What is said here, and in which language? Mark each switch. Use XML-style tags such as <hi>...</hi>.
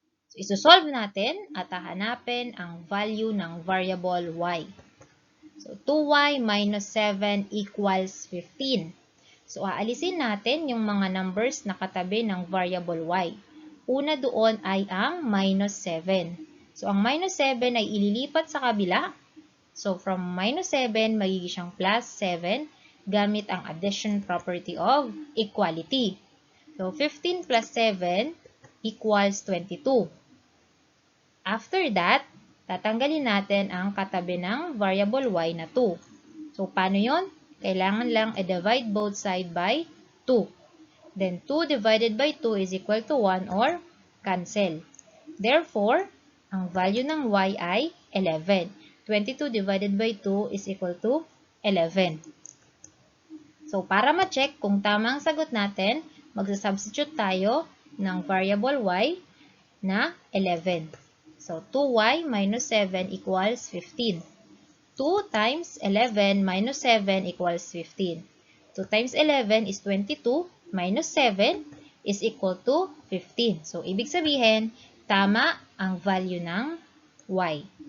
<tl>So, isosolve natin at hahanapin ang value ng variable y.</tl> <en>So, 2y minus 7 equals 15.</en> <tl>So, aalisin natin yung mga numbers na katabi ng variable y. Una doon ay ang minus 7. So, ang minus 7 ay ililipat sa kabila. So, from minus 7, magiging siyang plus 7 gamit ang addition property of equality.</tl> <en>So, 15 plus 7 equals 22. After that,</en> <tl>tatanggalin natin ang katabi ng variable y na 2. So, paano yon? Kailangan lang</tl> <en>i-divide both sides by 2. Then, 2 divided by 2 is equal to 1 or cancel. Therefore,</en> <tl>ang value ng y ay 11.</tl> <en>22 divided by 2 is equal to 11.</en> <tl>So, para ma-check kung tama ang sagot natin, magsasubstitute tayo ng variable y na 11.</tl> <en>So, 2y minus 7 equals 15. 2 times 11 minus 7 equals 15. 2 times 11 is 22 minus 7 is equal to 15.</en> <tl>So, ibig sabihin, tama ang value ng y.</tl>